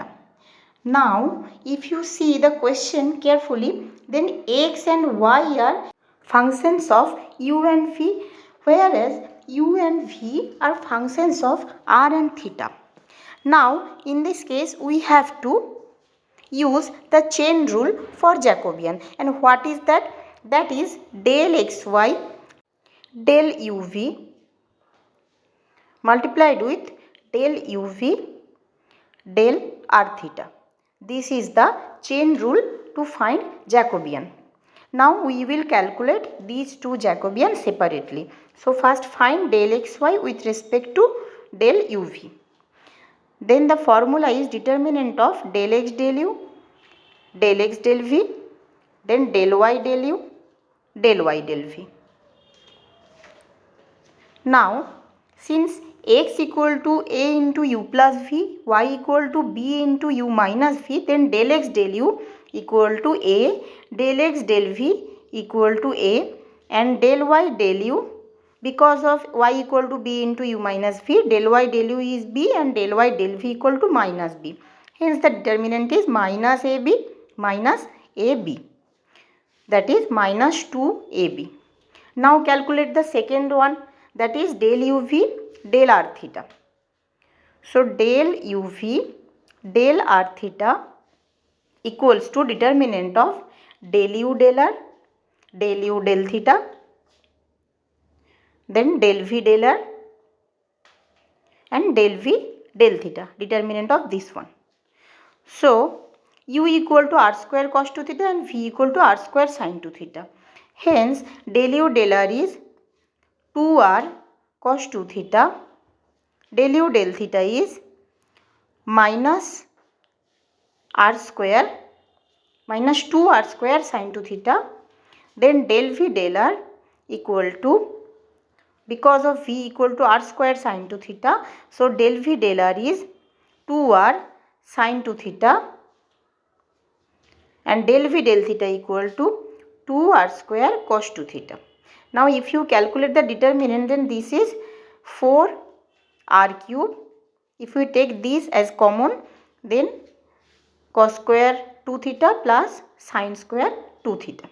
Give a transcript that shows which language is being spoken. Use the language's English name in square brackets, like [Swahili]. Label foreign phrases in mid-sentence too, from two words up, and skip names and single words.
[English] Now if you see the question carefully, then x and y are functions of u and v, whereas u and v are functions of r and theta. Now in this case we have to use the chain rule for Jacobian. And what is that? That is del xy del uv multiplied with del uv del r theta. This is the chain rule to find Jacobian. Now we will calculate these two Jacobian separately. So first find del xy with respect to del uv. Then the formula is determinant of del x del u, del x del v, then del y del u, del y del v. Now since x equal to a into u plus v, y equal to b into u minus v, then del x del u equal to a, del x del v equal to a, and del y del u, because of y equal to b into u minus v, del y del u is b and del y del v equal to minus b. Hence the determinant is minus ab minus ab, that is minus 2ab. Now calculate the second one, that is del uv del r theta. So del uv del r theta equals to determinant of del u del r, del u del theta, then del v del r and del v del theta, determinant of this one. So u equal to r square cos 2 theta and v equal to r square sin 2 theta. Hence del u del r is 2r cos 2 theta, del u del theta is minus r square minus 2r square sin 2 theta, then del v del r equal to, because of v equal to r square sin 2 theta, so del v del r is 2r sin 2 theta and del v del theta equal to 2r square cos 2 theta. Now if you calculate the determinant, then this is 4r cube. If we take this as common, then cos square 2 theta plus sin square 2 theta.